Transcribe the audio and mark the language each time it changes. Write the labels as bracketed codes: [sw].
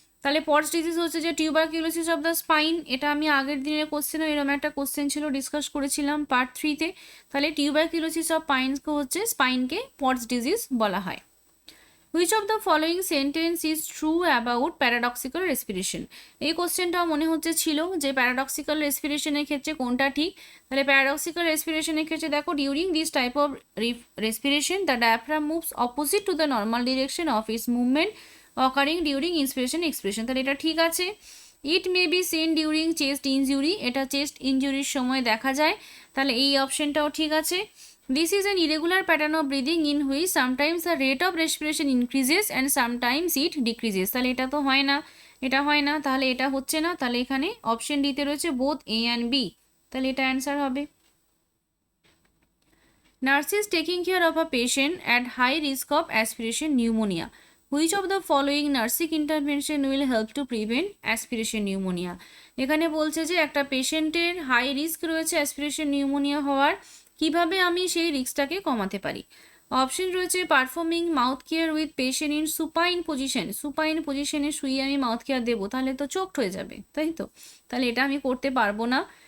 [bn] তাহলে pots disease হচ্ছে যে টিউবারকিউলোসিস অফ দ্য স্পাইন, এটা আমি আগের দিনের কোশ্চেনে এরকম একটা কোশ্চেন ছিল, ডিসকাস করেছিলাম পার্ট 3-তে। তাহলে টিউবারকিউলোসিস অফ পাইনকে হচ্ছে স্পাইনকে পটস ডিজিজ বলা হয়। [en] Which of the following sentence is true about paradoxical respiration? [bn] এই কোশ্চেনটাও মনে হচ্ছে ছিল যে প্যারাডক্সিক্যাল রেসপিরেশনের ক্ষেত্রে কোনটা ঠিক। তাহলে প্যারাডক্সিক্যাল রেসপিরেশনের ক্ষেত্রে দেখো, [en] during this type of respiration the diaphragm moves opposite to the normal direction of its movement occurring during inspiration expiration, [bn] তাহলে এটা ঠিক আছে। [en] it may be seen during chest injury, [bn] এটা চেস্ট ইনজুরির সময় দেখা যায়, তাহলে এই অপশনটাও ঠিক আছে। [en] this is an irregular pattern of breathing in which sometimes the rate of respiration increases and sometimes it decreases, [bn] তাহলে এটা তো হয় না, এটা হয় না, তাহলে এটা হচ্ছে না, তাহলে এখানে অপশন ডিতে রয়েছে বোথ এ অ্যান্ড বি, তাহলে এটা অ্যান্সার হবে। [en] Nurses taking care of a patient at high risk of aspiration pneumonia. Which of the following nursing intervention will help to prevent aspiration pneumonia? [bn] এখানে বলছে যে একটা পেশেন্টের হাই রিস্ক রয়েছে aspiration pneumonia হওয়ার, কিভাবে আমি সেই রিস্কটাকে কমাতে পারি। অপশন রয়েছে [en] performing mouth care with patient in supine position, [bn] supine পজিশনে শুয়ে আমি মাউথ কেয়ার দেবো, তাহলে তো চোখড হয়ে যাবে, তাই তো, তাহলে এটা আমি করতে পারবো না।